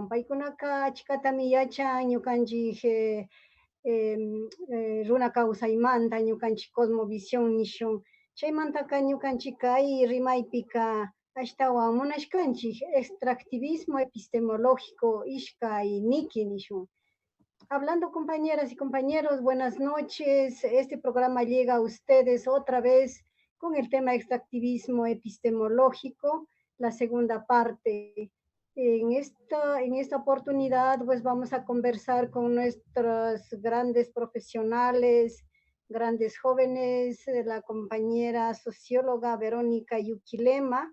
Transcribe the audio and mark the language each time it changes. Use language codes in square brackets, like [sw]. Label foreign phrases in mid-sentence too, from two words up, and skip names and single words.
[qu] Paykunaka achkatami yachan ñukanchik runa kawsaymanta, ñukanchik cosmovisión nishun. Chaymantaka ñukanchik kay rimaypika ashtawan munashkanchik [es] extractivismo epistemológico [qu] ishkay niki nishun. [es] Hablando compañeras y compañeros, buenas noches. Este programa llega a ustedes otra vez con el tema extractivismo epistemológico, la segunda parte. En esta oportunidad, pues vamos a conversar con nuestros grandes profesionales, grandes jóvenes, la compañera socióloga Verónica Yuquilema.